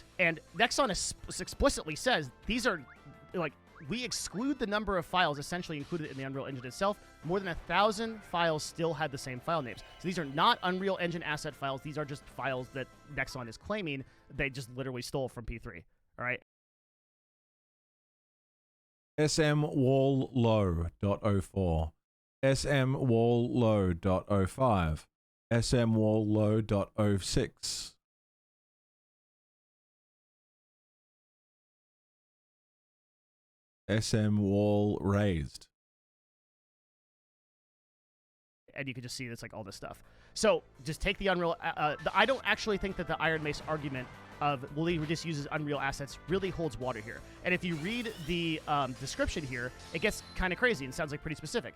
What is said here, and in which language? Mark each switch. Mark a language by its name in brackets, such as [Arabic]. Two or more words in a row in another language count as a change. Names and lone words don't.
[English] And Nexon explicitly says these are, like, we exclude the number of files essentially included in the Unreal Engine itself. More than 1,000 files still had the same file names. So these are not Unreal Engine asset files. These are just files that Nexon is claiming they just literally stole from P3. All right. smwalllow.04, smwalllow.05, smwalllow.06. smwall raised. And you can just see it's like all this stuff. So just take the Unreal. I don't actually think that the Iron Mace argument of, well, he just uses Unreal assets really holds water here. And if you read the description here, it gets kind of crazy and sounds like pretty specific.